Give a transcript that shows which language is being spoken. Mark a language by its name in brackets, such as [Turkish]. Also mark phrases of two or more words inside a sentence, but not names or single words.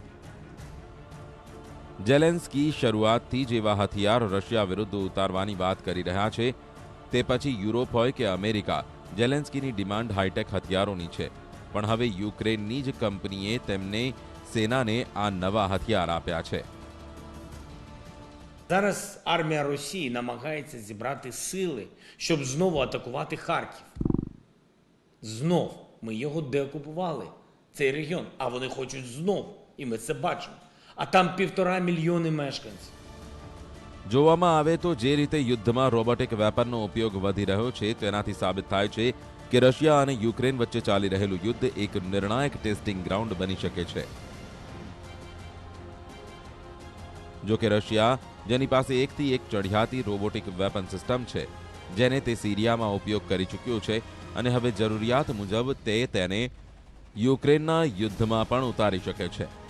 [Gujarati] ઝેલેન્સ્કી શરૂઆતથી જ એવા હથિયાર રશિયા વિરુદ્ધ ઉતારવાની વાત કરી રહ્યા છે. તે પછી યુરોપ હોય કે અમેરિકા, ઝેલેન્સ્કીની ડિમાન્ડ હાઈટેક હથિયારોની છે. પણ હવે યુક્રેનની જ કંપનીએ તેમને સેનાને આ નવા હથિયાર આપ્યા છે. [Ukrainian] Зараз армія Росії намагається зібрати сили, щоб знову атакувати Харків. Знов ми його деокупували, цей регіон, а вони хочуть знов, і ми це бачимо. А там 1,5 мільйони мешканців. [Gujarati] જોવામાં આવે તો જે રીતે યુદ્ધમાં રોબોટિક વેપનનો ઉપયોગ વધી રહ્યો છે તેનાથી સાબિત થાય છે કે રશિયા અને યુક્રેન વચ્ચે ચાલી રહેલું યુદ્ધ એક નિર્ણાયક ટેસ્ટિંગ ગ્રાઉન્ડ બની શકે છે. જો કે રશિયા જેની પાસે એકથી એક ચઢિયાતી રોબોટિક વેપન સિસ્ટમ છે જેને તે સિરિયામાં ઉપયોગ કરી ચૂક્યો છે અને હવે જરૂરિયાત મુજબ તે તેને યુક્રેનના યુદ્ધમાં પણ ઉતારી શકે છે.